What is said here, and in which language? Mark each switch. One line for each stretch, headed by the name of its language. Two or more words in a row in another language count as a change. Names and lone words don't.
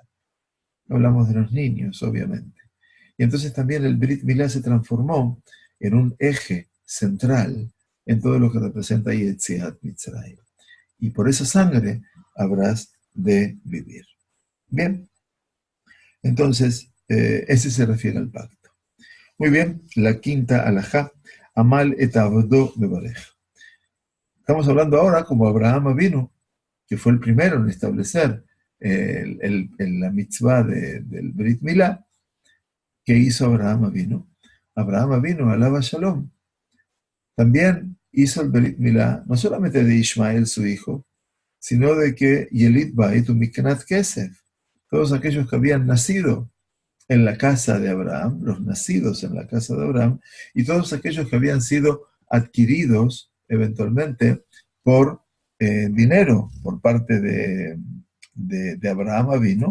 Spanish: Hablamos de los niños, obviamente. Y entonces también el
Hebrew: ברית מילה
Spanish: se transformó en un eje central en todo lo que representa
Hebrew: יציאת מצרים.
Spanish: Y por esa sangre habrás de vivir. Bien, entonces ese se refiere al pacto. Muy bien, la quinta alajá,
Hebrew: המל את עבדו מברך.
Spanish: Estamos hablando ahora como Abraham vino, que fue el primero en establecer la mitzvah del
Hebrew: ברית מילה.
Spanish: ¿Qué hizo Abraham vino? Abraham vino,
Hebrew: עליו השלום.
Spanish: También hizo el
Hebrew: ברית מילה,
Spanish: no solamente de Ismael, su hijo, sino de que
Hebrew: יליד בית ומקנת כסף,
Spanish: todos aquellos que habían nacido en la casa de Abraham, los nacidos en la casa de Abraham, y todos aquellos que habían sido adquiridos eventualmente por dinero por parte de Abraham Avino.